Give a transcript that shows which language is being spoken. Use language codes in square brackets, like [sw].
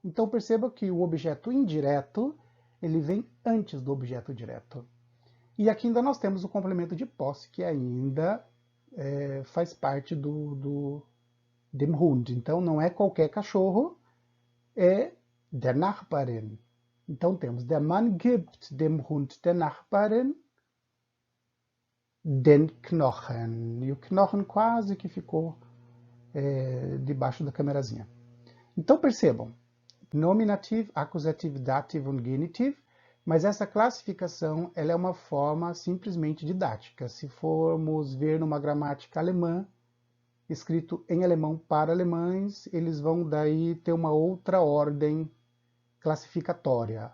[pt] Então perceba que o objeto indireto ele vem antes do objeto direto. E aqui ainda nós temos o complemento de posse, que ainda faz parte [de] dem Hund. [pt] Então não é qualquer cachorro, é [de] der Nachbarin. [pt] Então temos, [de] der Mann gibt dem Hund der Nachbarin den Knochen. [pt] E o Knochen quase que ficou debaixo da câmerazinha. Então percebam, [de] nominativ, accusativ, dativ und genitiv, [pt] mas essa classificação ela é uma forma simplesmente didática. Se formos ver numa gramática alemã, escrito em alemão para alemães, eles vão daí ter uma outra ordem classificatória.